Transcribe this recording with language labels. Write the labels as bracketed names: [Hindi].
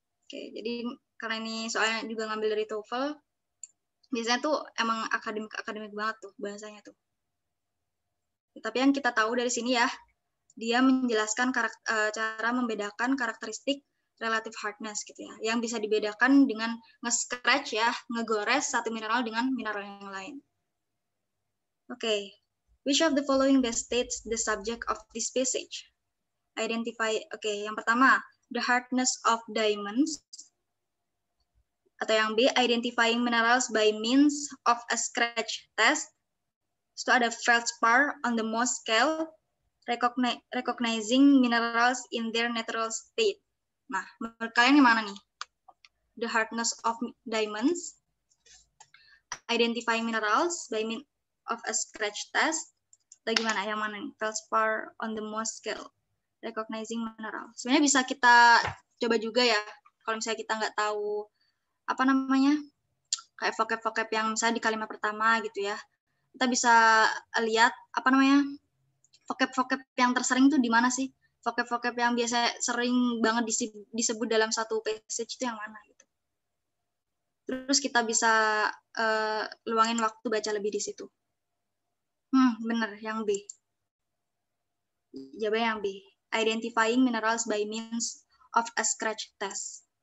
[Indonesian] Oke, jadi karena ini soalnya juga ngambil dari TOEFL, biasanya tuh emang akademik banget tuh bahasanya tuh. Tapi yang kita tahu dari sini ya, dia menjelaskan cara membedakan karakteristik relative hardness gitu ya, yang bisa dibedakan dengan nge-scratch ya, ngegores satu mineral dengan mineral yang lain. [English] Oke, which of the following best states the subject of this passage? Identify, [Indonesian] yang pertama, [English] the hardness of diamonds. [Indonesian] Atau yang B, [English] identifying minerals by means of a scratch test. So ada feldspar on the Mohs scale, recognizing minerals in their natural state. [Indonesian] Nah, menurut kalian yang mana nih? [English] The hardness of diamonds, identifying minerals by means of a scratch test, [Indonesian] atau gimana? Yang mana nih? [English] Feldspar on the Mohs scale, recognizing minerals. [Indonesian] Sebenarnya bisa kita coba juga ya, kalau misalnya kita nggak tahu apa namanya, kayak vocab-vocab yang misalnya di kalimat pertama gitu ya, kita bisa lihat apa namanya, vocab-vocab yang tersering tuh di mana sih, vocab-vocab yang biasa sering banget disebut dalam satu passage itu yang mana gitu. Terus kita bisa luangin waktu baca lebih di situ. Bener, yang B. Jawabannya yang B. [English] Identifying minerals by means of a scratch test.